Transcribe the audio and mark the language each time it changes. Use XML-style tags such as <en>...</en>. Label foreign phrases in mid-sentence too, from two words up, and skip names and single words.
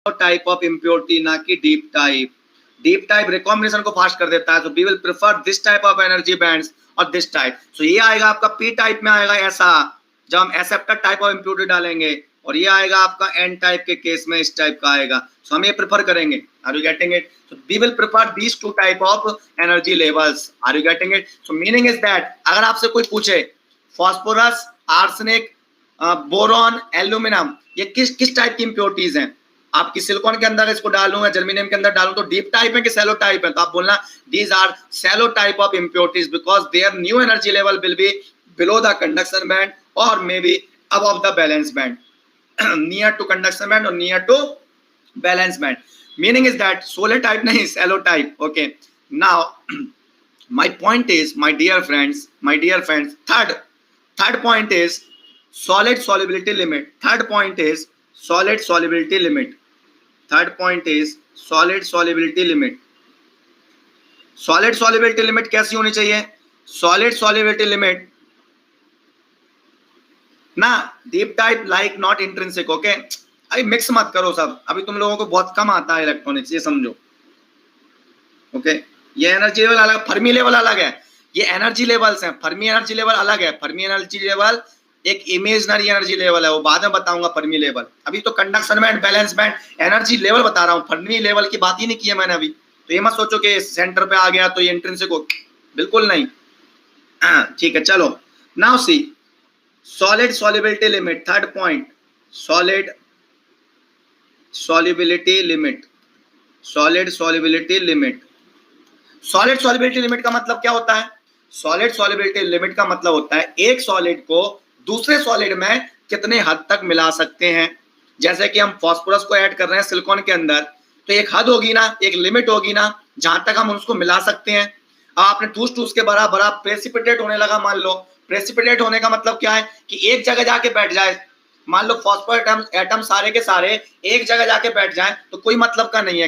<en>type of impurity,</en> <hi>ना कि</hi> <en>deep type. deep type recombination</en> <hi>को फास्ट कर देता है, तो</hi> <en>we will prefer this type of energy bands और this type.</en> <hi>सो ये आएगा आपका</hi> <en>P type</en> <hi>में आएगा ऐसा, जब हम</hi> <en>acceptor type of impurity</en> <hi>डालेंगे, और ये आएगा आपका</hi> <en>N type</en> <hi>के केस में इस टाइप का आएगा। सो हम ये प्रेफर करेंगे।</hi> <en>are you getting it? so we will prefer these two type of energy levels. are you getting it? so meaning is that</en> <hi>अगर आपसे कोई पूछे</hi> <en>फॉस्फोरस, आर्सेनिक, बोरॉन, एल्यूमिनियम</en> <hi>ये किस किस टाइप की इंप्योरिटीज हैं, आपकी सिलिकॉन के अंदर इसको डालूं या जर्मेनियम के अंदर डालूं, तो डीप टाइप है कि सैलो टाइप है, तो आप बोलना</hi> <en>these are shallow type of impurities because their new energy level will be below the conduction band and may be above the balance band near to conduction band or near to balance band. Meaning is that solid type nahi, shallow type. Okay, now my point is, my dear friends, third point is solid solubility limit. Third point is solid solubility limit. Third point is solid solubility limit. Solid solubility limit</en> <hi>कैसी होनी चाहिए?</hi> <en>Solid solubility limit ना deep type like not intrinsic.</en> <hi>ओके, अभी मिक्स मत करो सब, अभी तुम लोगों को बहुत कम आता है इलेक्ट्रॉनिक्स, ये समझो। ओके, ये</hi> <en>energy level</en> <hi>अलग,</hi> <en>Fermi level</en> <hi>अलग है, ये</hi> <en>energy levels</en> <hi>हैं।</hi> <en>Fermi energy level</en> <hi>अलग है,</hi> <en>Fermi energy level</en> <hi>एक</hi> <en>imaginary energy level</en> <hi>है, वो बाद में बताऊंगा</hi> <en>Fermi level.</en> <hi>अभी तो</hi> <en>conduction band, balance band, energy level</en> <hi>बता रहा हूँ,</hi> <en>Fermi level</en> <hi>की बात ही नहीं की है मैंने अभी। तो ये मत सोचो कि सेंटर पे आ गया तो ये इंट्रिंसिक हो, बिल्कुल नहीं। ठीक है, चलो</hi> <en>now see solid solubility limit. Third point, solid solubility limit. Solid solubility limit. Solid solubility limit</en> <hi>का मतलब क्या होता है?</hi> <en>Solid solubility limit</en> <hi>का मतलब होता है एक सॉलिड को दूसरे सॉलिड में कितने हद तक मिला सकते हैं। जैसे कि हम फास्फोरस को ऐड कर रहे हैं सिलिकॉन के अंदर, तो एक हद होगी ना, एक लिमिट होगी ना, जहां तक हम उसको मिला सकते हैं। अब आपने ठूस ठूस के बराबर प्रेसिपिटेट होने लगा, मान लो प्रेसिपिटेट होने का मतलब क्या है कि एक जगह जाके बैठ जाए, मान लो फॉस्फोरस एटम सारे के सारे एक जगह जाके बैठ जाएं, तो कोई मतलब का नहीं है।</hi>